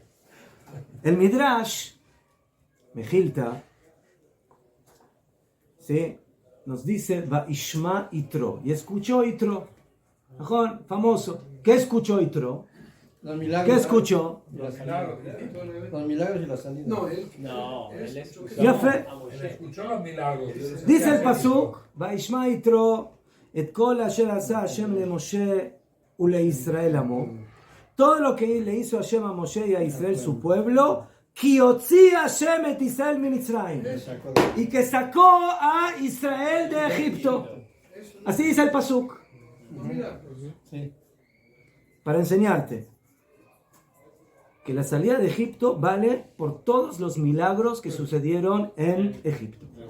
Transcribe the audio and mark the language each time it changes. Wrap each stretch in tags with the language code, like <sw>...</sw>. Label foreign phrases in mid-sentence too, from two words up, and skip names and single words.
<es>El Midrash, Mejilta, ¿sí? nos dice</es> <he>וישמע יתרו.</he> <es>Y escuchó Yitro. ¿Najón? Famoso. ¿Qué escuchó Yitro? Los milagros. ¿Qué escuchó? Los milagros y las salidas. No, él escuchó Ya fe. a Él Moshe. escuchó los milagros. Dice el pasuk,</es> <he>וישמע יתרו את כל אשר עשה השם למשה ולישראל עמו.</he> <es>Todo lo que le hizo Hashem a Moshe y a Israel su pueblo,</es> <he>כי הוציא השם את ישראל ממצרים.</he> <es>Y que sacó a Israel de Egipto. Así dice el pasuk. Sí. Para enseñarte que la salida de Egipto vale por todos los milagros que sucedieron en Egipto.</es>